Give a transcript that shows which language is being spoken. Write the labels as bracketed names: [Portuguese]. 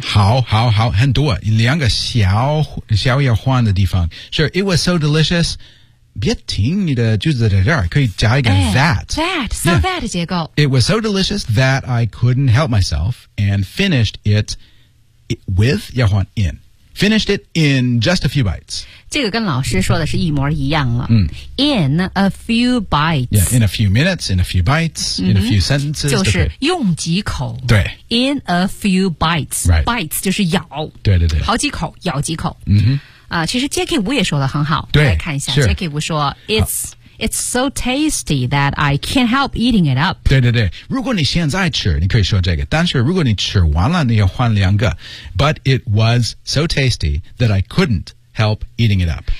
[Chinese] 好很多两个小要换的地方 [English] Sure it was so delicious [Chinese] 别停你的句子在这儿可以加一个 that [English] so、yeah. that 结构 It was so delicious that I couldn't help myself and finished it with [Chinese] 要换 [English] inFinished it in just a few bites. [Chinese] 这个跟老师说的是一模一样了。嗯、 [English] in a few bites. Yeah, in a few minutes, in a few bites,、嗯、 in a few sentences. [Chinese] 就是用几口。对。 [English] In a few bites.、 Right. [Chinese] Bites 就是咬。对对对。好几口咬几口。 [English] 嗯哼。 [Chinese] 其实 Jackie Wu 也说的很好。对。来看一下 [English] Jackie Wu 说 It's so tasty that I can't help eating it up. [Chinese] 对对对。如果你现在吃你可以说这个。但是如果你吃完了你要换两个。 [English] But it was so tasty that I couldn't help eating it up.